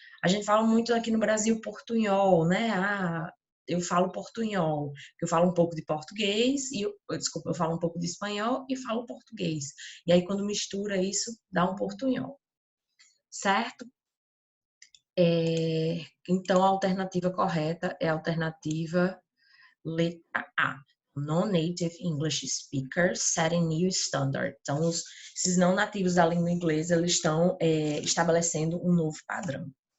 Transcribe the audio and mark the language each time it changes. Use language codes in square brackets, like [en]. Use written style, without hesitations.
[pt] A gente fala muito aqui no Brasil portunhol, né? Eu falo portunhol, eu falo um pouco de português, eu falo um pouco de espanhol e falo português. E aí, quando mistura isso, dá um portunhol. Certo? Então, a alternativa correta é a alternativa letra A. [en] Non-native English speakers setting new standard. [pt] Então, esses não nativos da língua inglesa, eles estão estabelecendo um novo padrão.